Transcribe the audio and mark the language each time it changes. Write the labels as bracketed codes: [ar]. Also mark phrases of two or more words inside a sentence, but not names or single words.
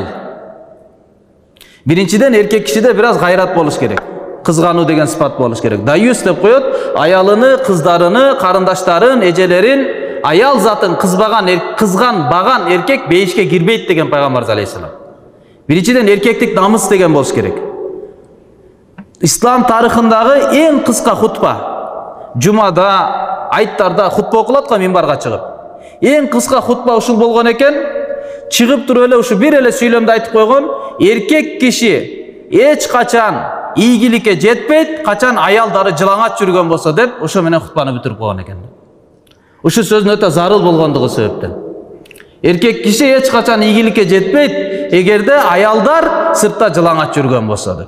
[ky] Биринчиден эркек кишиде бир аз гайрат болуш керек. Кызгануу деген сыпат болуш керек. Даюс деп коет, аялыны, кыздарыны, карындаштарын, эжелерин, аял затын кызган баган эркек бейишке кирбейт деген пайгамбар алейхисалам. Биринчиден эркектик намыс деген болуш керек. [uz] İslam tarixindagi eng qisqa xutba, jumada, ayttarda xutba o'qilatqa minbarga chiqib. Eng qisqa xutba [ky] ушул болгон экен, чыгып туруп эле ушу бир эле сүйлөмдү айтып койгон, эркек киши эч качан ийгиликке жетпейт, качан аялдары жылаңат жүргөн болсо деп, ошо менен хутбаны бүтүрүп койгон экен. Ушу сөздүн өтө зарыл болгондугу себептен. Эркек киши эч качан ийгиликке жетпейт, эгерде аялдар сыртта жылаңат жүргөн болсо деп.